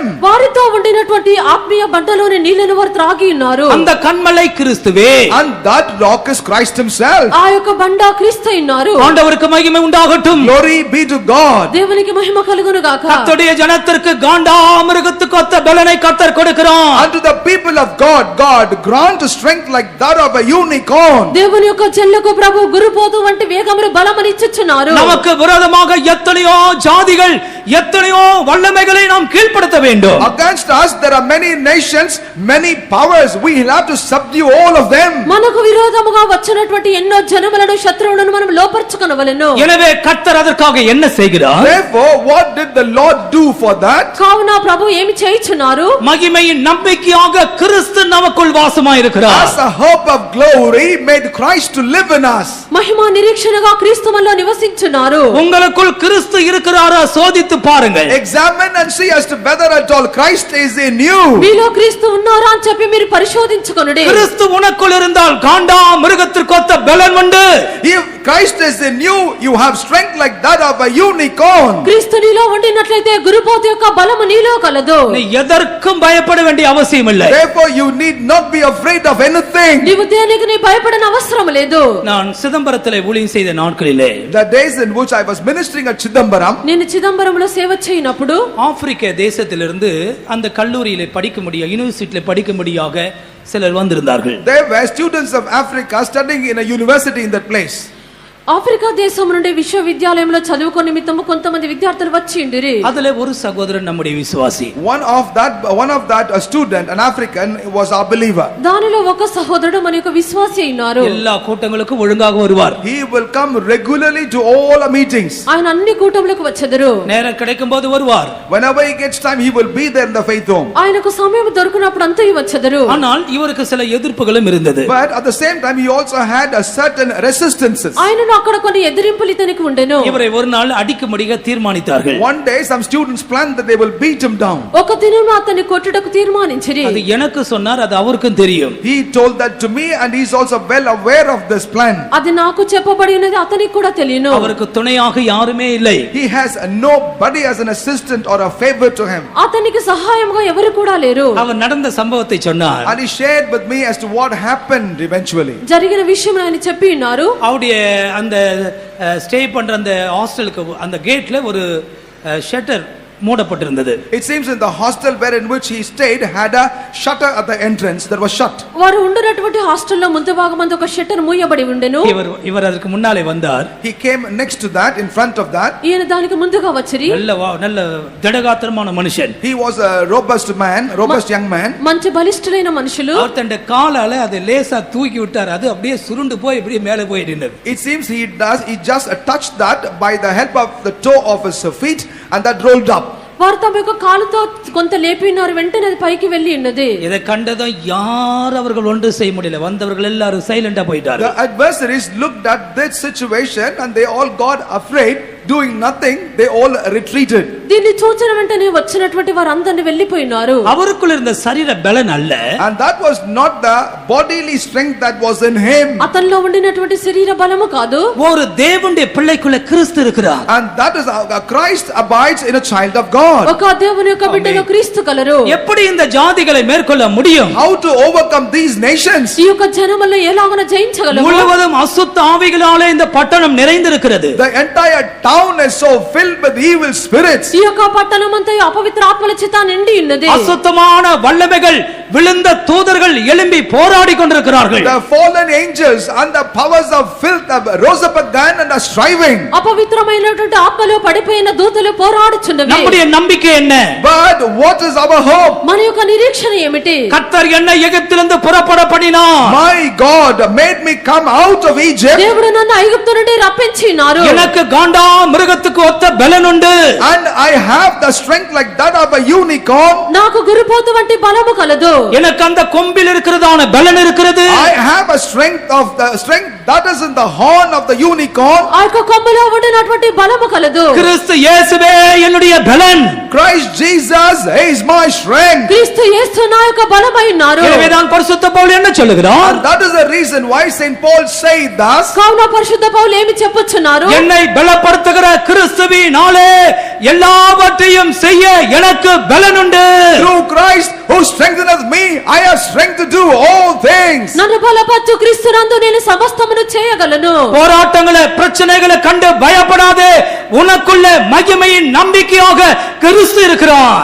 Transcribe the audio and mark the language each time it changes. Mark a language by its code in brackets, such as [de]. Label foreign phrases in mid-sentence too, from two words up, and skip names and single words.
[te] వారితో ఉండినటువంటి ఆత్మీయ బండలోని నీళ్లను వారు త్రాగి ఉన్నారు. [ta] அந்த கன்மலை கிறிஸ்துவே. [en] And that rock is Christ himself. [te] ఆ యొక్క బండ క్రీస్తు ఉన్నారు. [ta] ஆண்டவருக்கு மகிமை உண்டாகட்டும். [en] Glory be to God. [te] దేవునికి మహిమ కలుగును గాక. [ta] கர்த்தருடைய ஜனத்திற்கு காண்டாமிருகத்துக்கு ஒத்த பலனை கர்த்தர் கொடுக்கிறார். [en] Unto the people of God, God grant strength like that of a unicorn. [te] దేవుని యొక్క జనులకు ప్రభు గురుపోతు వంటి వేగమును బలమును ఇచ్చుచున్నారు. [ta] நமக்கு விரோதமாக எத்தனையோ ஜாதிகள் எத்தனையோ வல்லமைகளை நாம் கீழ்ப்படுத்த வேண்டும். [en] Against us there are many nations, many powers. We will have to subdue all of them. [te] మనకు విరోధముగా వచ్చినటువంటి ఎన్నో జనములను శత్రువులను మనం లోపర్చుకొనవలెను. [ta] எனவே கர்த்தர் அதற்காக என்ன செய்கிறார்? [en] Therefore what did the Lord do for that? [te] కావున ప్రభు ఏమి చేయుచున్నారు? [ta] மகிமையின் நம்பிக்கையாக கிறிஸ்து நமக்குள் வாசமாயிருக்கிறார். [en] As a hope of glory made Christ to live in us. [te] మహిమ నిరీక్షణగా క్రీస్తు మనలో నివసించున్నారు. [ta] உங்களுக்குள் கிறிஸ்து இருக்கிறாரா சோதித்து பாருங்கள். [en] Examine and see as to whether at all Christ is in you. [te] మీలో క్రీస్తు ఉన్నారా అని చెప్పి మీరు పరిశోధించుకొనుడి. [ta] கிறிஸ்து உனக்குள் இருந்தால் காண்டா மிருகத்திற்கு ஒத்த பலன் உண்டு. [en] If Christ is in you, you have strength like that of a unicorn. [te] క్రీస్తు నీలో ఉండినట్లయితే గురుపోతు యొక్క బలము నీలో కలదు. [ta] நீ எதற்கும் பயப்பட வேண்டிய அவசியம் இல்லை. [en] Therefore you need not be afraid of anything. [te] నీవు దేనికి నీ భయపడన అవసరం లేదు. [ta] நான் சிதம்பரத்திலே ஊழியம் செய்த நாட்களிலே [en] The days in which I was ministering at Chidambaram, [te] నేను చిదంబరంలో సేవ చేయనప్పుడు [ta] ஆப்பிரிக்க தேசத்திலிருந்து அந்த கல்லூரியிலே படிக்க முடிய யூனிவர்சிட்டியிலே படிக்க முடியாக சிலர் வந்திருந்தார்கள். [en] there were students of Africa studying in a university in that place. [te] ఆఫ్రికా దేశం నుండి విశ్వవిద్యాలయంలో చదువుకో నిమిత్తము కొంతమంది విద్యార్థులు వచ్చి ఉండిరి. [ta] அதிலே ஒரு சகோதரன் நம்முடைய விசுவாசி. [en] One of that a student, an African, was our believer. [te] దానిలో ఒక సహోదరుడు మన యొక్క విశ్వాసి అయినారు. [ta] எல்லா கூட்டங்களுக்கும் ஒழுங்காக வருவார். [en] He will come regularly to all our meetings. [te] ఆయన అన్ని కూటములకు వచ్చెదరు. [ta] நேரம் கிடைக்கும் போது வருவார். [en] Whenever he gets time, he will be there in the faith home. [te] ఆయనకు సమయం దొరికినప్పుడు అంతా వచ్చెదరు. [ta] ஆனால் இவருக்கு சில எதிர்ப்புகளும் இருந்தது. [en] But at the same time, he also had a certain resistances. [te] ఆయనను అక్కడ కొన్ని ఎదిరింపులు ఇతనికి ఉండెను. [ta] இவரை ஒரு நாள் அடிக்கும்படிగా தீர்மானித்தார்கள். [en] One day some students planned that they will beat him down. [te] ఒక దినమున అతన్ని కొట్టుటకు తీర్మానించిరి. [ta] அது எனக்கு சொன்னார், அது அவருக்கும் தெரியும். [en] He told that to me and he is also well aware of this plan. [te] అది నాకు చెప్పబడి ఉన్నది అతనికి కూడా తెలియను. [ta] அவருக்கு துணையாக யாருமே இல்லை. [en] He has nobody as an assistant or a favor to him. [te] అతనికి సహాయంగా ఎవరు కూడా లేరు. [ta] அவர் நடந்த சம்பவத்தை சொன்னார். [en] And he shared with me as to what happened eventually. [te] జరిగిన విషయం ఆయన చెప్పి ఉన్నారు. [ta] அவருடைய அந்த ஸ்டே பண்ற அந்த ஹாஸ்டலுக்கு அந்த கேட்ல ஒரு ஷட்டர் மூடப்பட்டிருந்தது. [en] It seems in the hostel where in which he stayed had a shutter at the entrance that was shut. [te] వారు ఉండినటువంటి హాస్టల్లో ముందు భాగమందు ఒక షట్టర్ మూయబడి ఉండెను. [ta] இவர் அதற்கு முன்னாலே வந்தார். [en] He came next to that, in front of that. [te] ఈయన దానికి ముందుగా వచ్చిరి. [ta] நல்ல திடகாத்திரமான மனுஷன். [en] He was a robust young man. [te] మంచి బలిష్ఠులైన మనుషులు. [ta] அவர் தன்னுடைய காலால அதை லேசா தூக்கி விட்டார். அது அப்படியே சுருண்டு போய் இப்படியே மேலே போயிடுனது. [en] It seems he just touched that by the help of the toe of his feet and that rolled up. [te] వారు తమ యొక్క కాలుతో కొంత లేపినారు. వెంటనే అది పైకి వెళ్ళి ఉన్నది. [ta] இதை கண்டதும் யார் அவர்கள் ஒன்று செய்ய முடியல. வந்தவர்கள் எல்லாரும் சைலண்டா போயிட்டார்கள். [en] The adversaries looked at this situation and they all got afraid doing nothing, they all retreated. [te] దీన్ని చూచిన వెంటనే వచ్చినటువంటి వారందరిని వెళ్ళిపోయినారు. [ta] அவருக்குள் இருந்த சரீர பலன் அல்ல, [en] And that was not the bodily strength that was in him. [te] అతనిలో ఉండినటువంటి శరీర బలము కాదు. [ta] ஒரு தேவனுடைய பிள்ளைக்குள்ள கிறிஸ்து இருக்கிறார். [en] And that is how Christ abides in a child of God. [te] ఒక దేవుని యొక్క బిడ్డలో క్రీస్తు కలరు. [ta] எப்படி இந்த ஜாதிகளை மேற்கொள்ள முடியும்? [en] How to overcome these nations? [te] ఈ యొక్క జనములను ఎలాగన జయించగలము? [ta] முழுவதும் அசுத்த ஆவிகளாலே இந்த பட்டணம் நிறைந்திருக்கிறது. [en] The entire town is so filled with evil spirits. [te] ఈ యొక్క పట్టణమంతా అపవిత్ర ఆత్మల చేత నిండి ఉన్నది. [ta] அசுத்தமான வல்லமைகள் விழுந்த தூதர்கள் எழும்பி போராடி கொண்டிருக்கிறார்கள். [en] The fallen angels and the powers of filth have rose up again and are striving. [te] అపవిత్రమైనటువంటి ఆత్మలో పడిపోయిన దూతలు పోరాడుచున్నవి. [ta] நம்முடைய நம்பிக்கை என்ன? [en] But what is our hope? [te] మన యొక్క నిరీక్షణ ఏమిటి? [ta] கர்த்தர் என்னை எகிப்திலிருந்து புறப்பட பண்ணினார். [en] My God made me come out of Egypt. [te] దేవుడు నన్ను ఐగుప్తు నుండి రప్పించినారు. [ta] எனக்கு காண்டா மிருகத்துக்கு ஒத்த பலன் உண்டு. [en] And I have the strength like that of a unicorn. [te] నాకు గురుపోతు వంటి బలము కలదు. [ta] எனக்கு அந்த கொம்பில் இருக்கிறதான பலன் இருக்கிறது. [en] I have a strength that is in the horn of the unicorn. [te] ఆ యొక్క కొమ్మలో ఉండినటువంటి బలము కలదు. [ta] கிறிஸ்து இயேசுவே என்னுடைய பலன். [en] Christ Jesus is my strength. [te] క్రీస్తు యేసు నా యొక్క బలమై ఉన్నారు. [ta] எனவேதான் பரிசுத்த பவுல் என்ன சொல்லுகிறார்? [en] And that is the reason why Saint Paul say thus. [te] కావున పరిశుద్ధ పౌలు ఏమి చెప్పుచున్నారు? [ta] என்னை பலப்படுத்துகிற கிறிஸ்துவினாலே எல்லாவற்றையும் செய்ய எனக்கு பலன் உண்டு. [en] Through Christ who strengtheneth me, I have strength to do all things. [te] నన్ను బలపరచు క్రీస్తునందు నేను సమస్తమును చేయగలను. [ta] போராட்டங்களை பிரச்சனைகளை கண்டு பயப்படாதே, உனக்குள்ள மகிமையின் நம்பிக்கையாக கிறிஸ்து இருக்கிறார்.